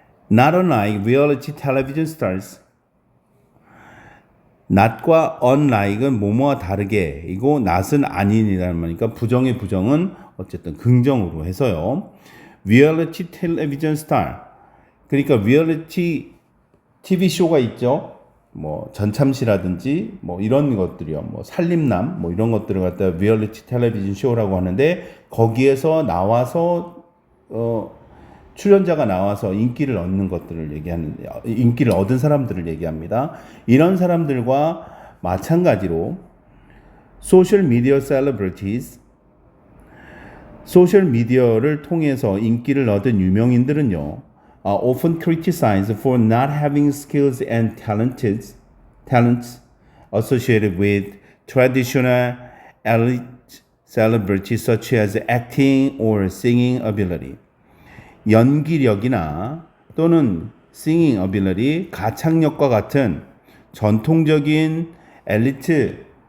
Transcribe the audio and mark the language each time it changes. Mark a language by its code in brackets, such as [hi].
[en] Not unlike reality television stars, [ko] not과 unlike은 뭐뭐와 다르게, 이거 not은 아닌이라는 말이니까 부정의 부정은 어쨌든 긍정으로 해서요. reality television star, 그러니까 reality TV 쇼가 있죠. 뭐 전참시라든지 뭐 이런 것들이요. 뭐 살림남 뭐 이런 것들을 갖다 reality television 쇼라고 하는데, 거기에서 나와서 출연자가 나와서 인기를 얻는 것들을 인기를 얻은 사람들을 얘기합니다. 이런 사람들과 마찬가지로 소셜 미디어 셀러브리티즈, 소셜 미디어를 통해서 인기를 얻은 유명인들은요, [en] are often criticized for not having skills and talents associated with traditional elite celebrities such as acting or singing ability. [ko] 연기력이나 또는 singing ability, 가창력과 같은 전통적인 엘리트